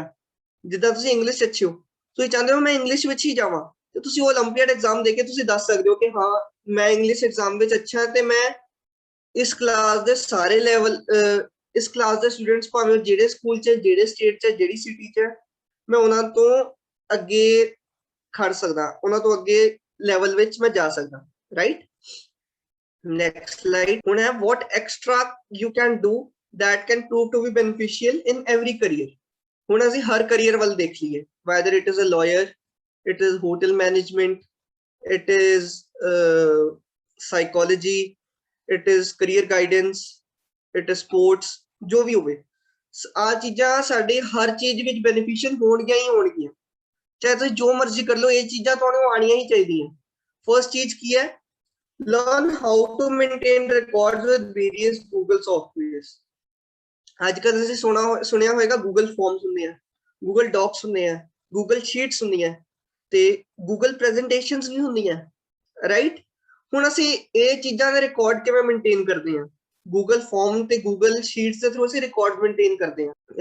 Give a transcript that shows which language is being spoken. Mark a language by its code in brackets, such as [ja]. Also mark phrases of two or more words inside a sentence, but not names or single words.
[pa] ਜਿੱਦਾਂ ਤੁਸੀਂ ਇੰਗਲਿਸ਼ ਅੱਛੇ ਹੋ, ਤੁਸੀਂ ਚਾਹੁੰਦੇ ਹੋ ਮੈਂ ਇੰਗਲਿਸ਼ ਵਿੱਚ ਹੀ ਜਾਵਾਂ, ਤੇ ਤੁਸੀਂ [en] olympiad exam [pa] ਦੇ ਕੇ ਤੁਸੀਂ ਦੱਸ ਸਕਦੇ ਹੋ ਕਿ ਹਾਂ ਮੈਂ [en] English exam [pa] ਵਿੱਚ ਅੱਛਾ ਤੇ ਮੈਂ ਇਸ ਕਲਾਸ ਦੇ ਸਾਰੇ ਲੈਵਲ ਇਸ ਕਲਾਸ ਦੇ ਸਟੂਡੈਂਟਸ ਭਾਵੇਂ ਜਿਹੜੇ ਸਕੂਲ 'ਚ ਜਿਹੜੇ ਸਟੇਟ 'ਚ ਜਿਹੜੀ ਸਿਟੀ 'ਚ ਮੈਂ ਉਹਨਾਂ ਤੋਂ ਅੱਗੇ ਖੜ ਸਕਦਾ, ਉਹਨਾਂ ਤੋਂ ਅੱਗੇ ਲੈਵਲ ਵਿੱਚ ਮੈਂ ਜਾ ਸਕਦਾ, ਰਾਈਟ। [en] Next slide [pa] ਹੁਣ ਹੈ [en] what extra you can do that can prove to be beneficial in every career। [pa] ਹੁਣ ਅਸੀਂ ਹਰ ਕਰੀਅਰ ਵੱਲ ਦੇਖ ਲਈਏ, [en] whether it is a lawyer, it is hotel management, it is psychology, it is career guidance, it is sports, [pa] ਜੋ ਵੀ ਹੋਵੇ ਆ ਚੀਜ਼ਾਂ ਸਾਡੇ ਹਰ ਚੀਜ਼ ਵਿੱਚ ਬੈਨੀਫੀਸ਼ੀਅਲ ਹੋਣਗੀਆਂ ਹੀ ਹੋਣਗੀਆਂ, ਚਾਹੇ ਤੁਸੀਂ ਜੋ ਮਰਜ਼ੀ ਕਰ ਲਓ, ਇਹ ਚੀਜ਼ਾਂ ਤੁਹਾਨੂੰ ਆਉਣੀਆਂ ਹੀ ਚਾਹੀਦੀਆਂ। ਫਰਸਟ ਚੀਜ਼ ਕੀ ਹੈ? [en] learn how to maintain records with various Google softwares। [pa] ਅੱਜਕੱਲ ਤੁਸੀਂ ਸੁਣਿਆ ਹੋਵੇਗਾ Google Forms ਹੁੰਦੇ ਆ, Google Docs ਹੁੰਦੇ ਆ, Google Sheets ਹੁੰਦੀਆਂ ਤੇ Google Presentations ਵੀ ਹੁੰਦੀਆਂ, ਰਾਈਟ। ਹੁਣ ਅਸੀਂ ਇਹ ਚੀਜ਼ਾਂ ਦੇ ਰਿਕਾਰਡ ਕਿਵੇਂ ਮੇਨਟੇਨ ਕਰਦੇ ਹਾਂ? Google Form ਤੇ Google Sheets ਦੇ ਥਰੂ ਅਸੀਂ ਰਿਕਾਰਡ ਮੇਨਟੇਨ ਕਰਦੇ ਹਾਂ।